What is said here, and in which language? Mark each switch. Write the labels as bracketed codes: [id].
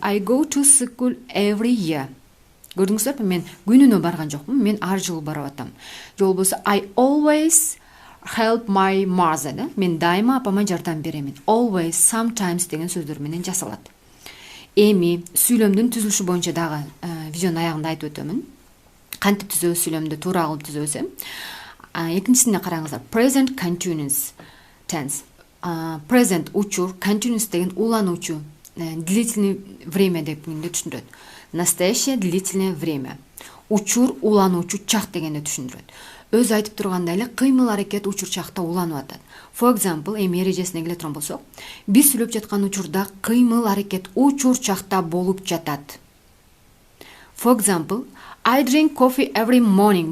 [en] I go to school every year. [ky] Көрдүңүздөр, мен күнүнө барган жокмун, мен ар жылы барып атам. Же болбосо [en] I always help my mother да. [ky] Мен дайыма апама жардам беремин. Always, sometimes деген сөздөр менен жасалат. Эми сүйлөмдүн түзүлүшү боюнча дагы видеонун аягында айтып өтөмүн. Кантип түзөбүз сүйлөмдү, туура кылып түзөбүз. Экинчисине караңыздар. [en] Present continuous tense. [ky] Present учур, continuous деген улануучу, [ru] длительное время [ky] дегенди түшүндүрөт. [ru] Настоящее длительное время. [ky] Учур улануучу чак дегенди түшүндүрөт. Өз айтып тургандай эле кыймыл аракет учур чакта уланып атат. For example, эми эрежесине келе турган болсок, биз сүйлөп жаткан учурда кыймыл аракет учур чакта болуп жатат. [en] For example, I drink coffee every morning.